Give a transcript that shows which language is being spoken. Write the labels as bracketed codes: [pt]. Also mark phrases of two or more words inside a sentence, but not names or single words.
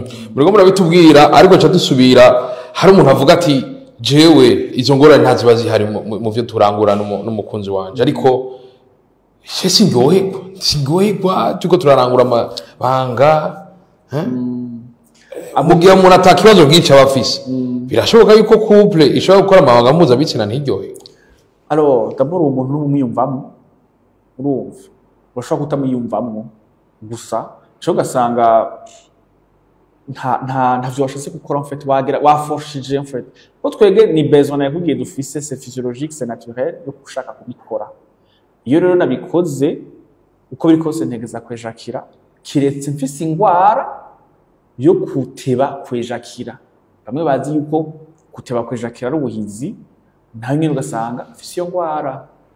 [rn] Murego murabitubwira ariko ca dusubira hari umuntu avuga ati jewe izo ngorane ntaziba zihari mu vyo turangura n'umukunzi wanje ariko singohegwa tuko turarangura amabanga mugihe umuntu atakibazo bwinshi aba afise. Birashoboka yuko couple ishobora gukora amabanga mpuzabitsina ntiryoherwe. D'abord umuntu n'umwiyumvamo, urumva urashobora kutamwiyumvamo gusa cyo ugasanga ntavyo washatse gukora [fr] en fait [rn] wafoshije [fr] en fait. [rn] Ko twege ni besoin yakubwiye dufise, [fr] c'est physiologique, c'est naturel [rn] yo gushaka kubikora. Iyo rero nabikoze uko biri kose ntegeza kwejakira kiretse mfise ingwara yo kuteba kwejakira. Bamwe bazi yuko kuteba kwejakira ari ubuhizi, naho nyine ugasanga afise iyo ngwara.